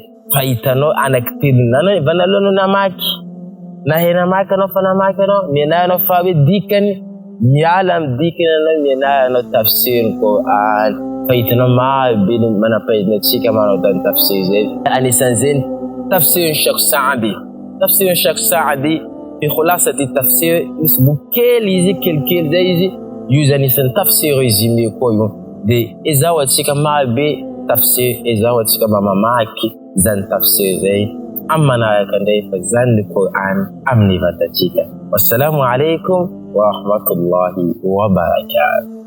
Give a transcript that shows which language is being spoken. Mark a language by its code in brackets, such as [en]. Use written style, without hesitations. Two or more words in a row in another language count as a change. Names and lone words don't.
[mg] Fa hitanao anaky telo nanao vanalohanao namaky. Na hena maka anao fa namaky anao, mianay anao fa hoe dikany, miala amin'ny dikany anao, mianay anao tafsir ny Koran. Fa hitanao marobe manampahaizana antsika manao tany tafsir zay. Anisan'izany tafsir Sheikh Saadi. Tafsir Sheikh Saadi [ar] في خلاصة تفسير, [mg] misy boky kely izy, kelikely zay izy. Io zany isan'ny tafsir résumé koa io. De ezaho atsika marobe tafsir, ezaho atsika mba mamaky zany tafsir zay amin'ny manaraka indray fa zany ny Koran amin'ny vatantsika. [ar] والسلام عليكم ورحمة الله وبركاته.